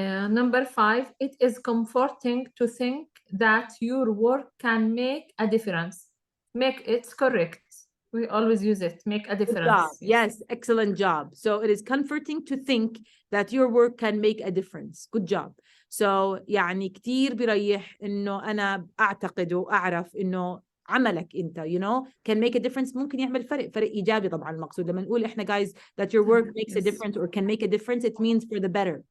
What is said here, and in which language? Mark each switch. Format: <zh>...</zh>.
<en>Number 5, it is comforting to think that your work can make a difference. It's correct. We always use it. Make a difference. Good job. Yes, excellent job. So it is comforting to think that your work can make a difference. Good job.</en> <ar>So يعني كتير بيريح إنه أنا أعتقد وأعرف إنه عملك أنت</ar> <en>can make a difference.</en> <ar>ممكن يعمل فرق إيجابي طبعا. المقصود لما نقول إحنا</ar> <en>guys that your work makes a difference or can make a difference, it means for the better.</en>